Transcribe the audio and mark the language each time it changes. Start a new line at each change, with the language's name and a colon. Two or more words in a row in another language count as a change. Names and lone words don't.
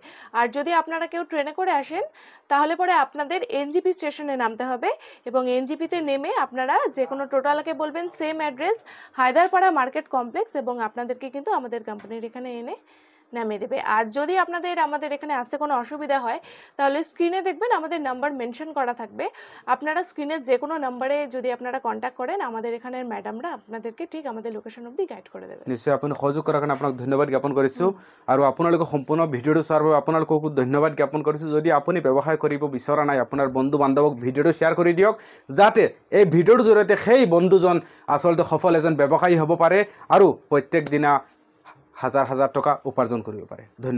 Bangla: আর যদি আপনারা কেউ ট্রেনে করে আসেন তাহলে পরে আপনাদের এনজিপি স্টেশনে নামতে হবে এবং এনজিপিতে নেমে আপনারা যে কোনো টোটোওয়ালাকে বলবেন
English: same address
Bangla: হায়দারপাড়া মার্কেট কমপ্লেক্স এবং আপনাদেরকে কিন্তু আমাদের কোম্পানির এখানে এনে নামিয়ে দেবে। আর যদি আমাদের এখানে আসতে কোনো অসুবিধা হয় তাহলে স্ক্রিনে দেখবেন আমাদের
English: number mention
Bangla: করা থাকবে। আপনারা স্ক্রিনের যে কোনো নাম্বারে যদি আপনারা কন্ট্যাক্ট করেন আমাদের এখানের ম্যাডামরা আপনাদেরকে ঠিক আমাদের লোকেশন অবধি গাইড করে দেবে।
Assamese: নিশ্চয় আপুনি সহযোগ কৰাৰ কাৰণে আপোনাক ধন্যবাদ জ্ঞাপন কৰিছোঁ। আৰু আপোনালোকে সম্পূৰ্ণ ভিডিঅ'টো চোৱাৰ বাবে আপোনালোককো ধন্যবাদ জ্ঞাপন কৰিছোঁ। যদি আপুনি ব্যৱসায় কৰিব বিচৰা নাই আপোনাৰ বন্ধু বান্ধৱক ভিডিঅ'টো শ্বেয়াৰ কৰি দিয়ক, যাতে এই ভিডিঅ'টোৰ জৰিয়তে সেই বন্ধুজন আচলতে সফল এজন ব্যৱসায়ী হ'ব পাৰে আৰু প্ৰত্যেক দিনা হাজাৰ হাজাৰ টকা উপাৰ্জন কৰিব পাৰে।